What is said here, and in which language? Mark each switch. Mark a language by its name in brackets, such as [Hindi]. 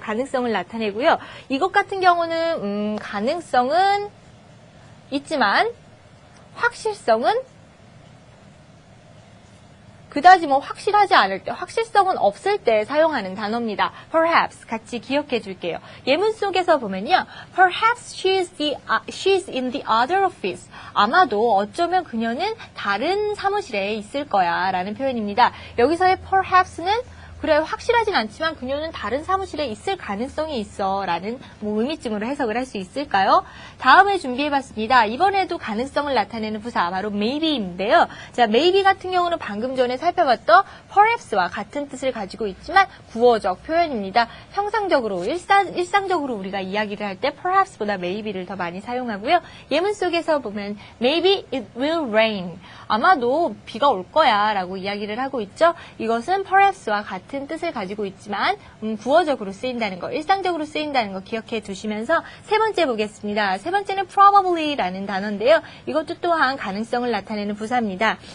[Korean] 가능성을 나타내고요. 이것 같은 경우는 가능성은 있지만 확실성은 그다지 뭐 확실하지 않을 때, 확실성은 없을 때 사용하는 단어입니다. Perhaps 같이 기억해 줄게요. 예문 속에서 보면요. [English] Perhaps she's in the other office. [Korean] 아마도 어쩌면 그녀는 다른 사무실에 있을 거야 라는 표현입니다. 여기서의 perhaps는 그래, 확실하진 않지만 그녀는 다른 사무실에 있을 가능성이 있어 라는 뭐 의미쯤으로 해석을 할 수 있을까요? 다음에 준비해봤습니다. 이번에도 가능성을 나타내는 부사 바로 maybe인데요. 자, maybe 같은 경우는 방금 전에 살펴봤던 perhaps와 같은 뜻을 가지고 있지만 구어적 표현입니다. 평상적으로 일상적으로 우리가 이야기를 할 때 perhaps보다 maybe를 더 많이 사용하고요. 예문 속에서 보면 [English] maybe it will rain. [Korean] 아마도 비가 올 거야 라고 이야기를 하고 있죠. 이것은 perhaps와 같은 뜻을 가지고 있지만 구어적으로 쓰인다는 거, 일상적으로 쓰인다는 거 기억해 두시면서 세 번째 보겠습니다. 세 번째는 probably라는 단어인데요. 이것도 또한 가능성을 나타내는 부사입니다.